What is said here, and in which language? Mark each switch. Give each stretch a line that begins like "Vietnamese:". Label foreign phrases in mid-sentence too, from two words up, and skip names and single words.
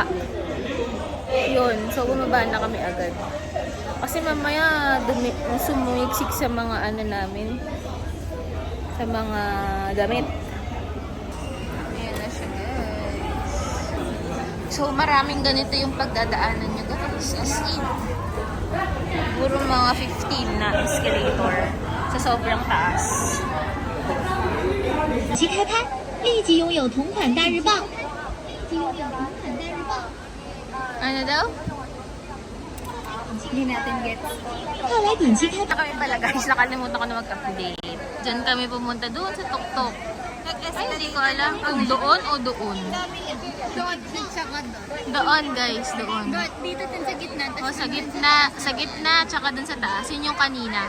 Filipino: Yun. So, bumaba na kami agad. Kasi mamaya sumuiksik sa mga namin. Sa mga damit. Ayan na siya, guys. So, maraming ganito yung pagdadaanan nyo, guys.
English: As in.
Filipino: Siguro mga 15 na escalator sa sobrang taas.
Chinese: 即开拍，立即拥有同款大日报。
Filipino: Ano daw? Hindi natin gets.
Chinese: 快来点击开
Filipino: Ito kami pala, guys. Nakalimutan ko na mag-update. Diyan kami pumunta doon sa Tuktok. Ay, hindi ko alam kung doon o doon. Doon, tsaka doon. Doon, guys. Doon. Dito din sa gitna. O, sa gitna, tsaka dun sa taas. Yun yung kanina.